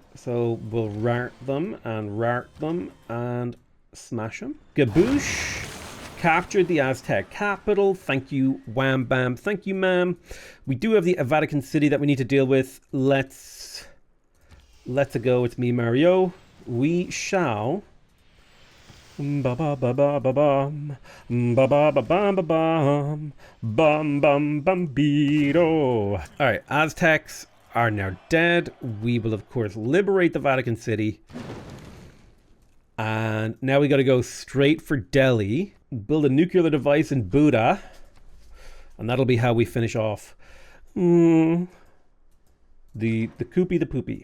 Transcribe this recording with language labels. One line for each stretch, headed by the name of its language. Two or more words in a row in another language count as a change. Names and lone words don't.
English: So we'll rart them and smash them. Gaboosh. Captured the Aztec capital. Thank you, wham bam. Thank you, ma'am. We do have the Vatican City that we need to deal with. Let's go. It's me, Mario. We shall. Ba ba ba ba ba bum. Ba ba ba bum ba bum. Bum bum bum beedo. All right, Aztecs are now dead. We will of course liberate the Vatican City. And now we got to go straight for Delhi. Build a nuclear device in Buddha. And that'll be how we finish off. The coopy the poopy.